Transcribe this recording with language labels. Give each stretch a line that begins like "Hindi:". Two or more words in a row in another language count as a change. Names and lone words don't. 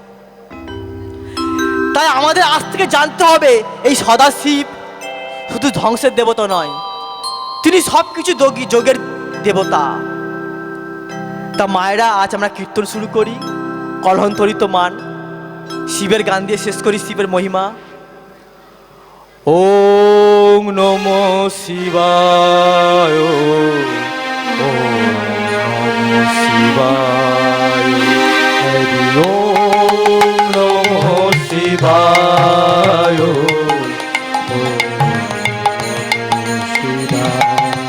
Bangla: তাই আমাদের আজ থেকে জানতে হবে, এই সদাশিব শুধু ধ্বংসের দেবতা নয়, তিনি সব কিছু যোগের দেবতা। তা মায়েরা, আজ আমরা কীর্তন শুরু করি। কলহন্তরিত মান, শিবের গান দিয়ে শেষ করি শিবের মহিমা।
Sanskrit: ওম নমঃ শিবায়, ওম নমঃ শিবায়, হরি ওম নমঃ শিবায়, ওম নমঃ শিবায়।